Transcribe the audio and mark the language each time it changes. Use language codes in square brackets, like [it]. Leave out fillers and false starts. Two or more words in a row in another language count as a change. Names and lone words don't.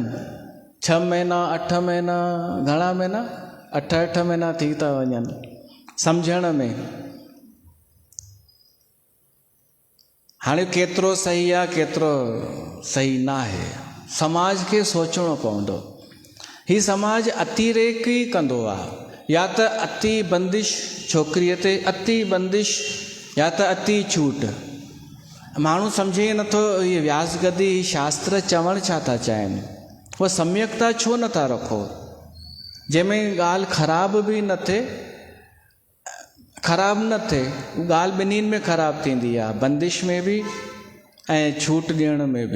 [sd] 6 महीना 8 महीना, घणा महीना, 8 महीना थी था वञनि सम्झण में। हाणे केतिरो सही आहे केतिरो सही न आहे, समाज खे सोचणो पवंदो। ही समाज अतिरेक ई कंदो आहे, या त अति बंदिश छोकिरीअ ते, अति बंदिश या त अति छूट। माण्हू सम्झे ई नथो इहे व्यासगदी शास्त्र चवणु छा था चाहिनि। उहा सम्यकता छो नथा रखो, जंहिंमें ॻाल्हि ख़राब बि न थिए, ख़राब न थिए। ॻाल्हि ॿिन्हिनि में ख़राब थींदी आहे, बंदिश में बि ऐं छूट ॾियण में बि।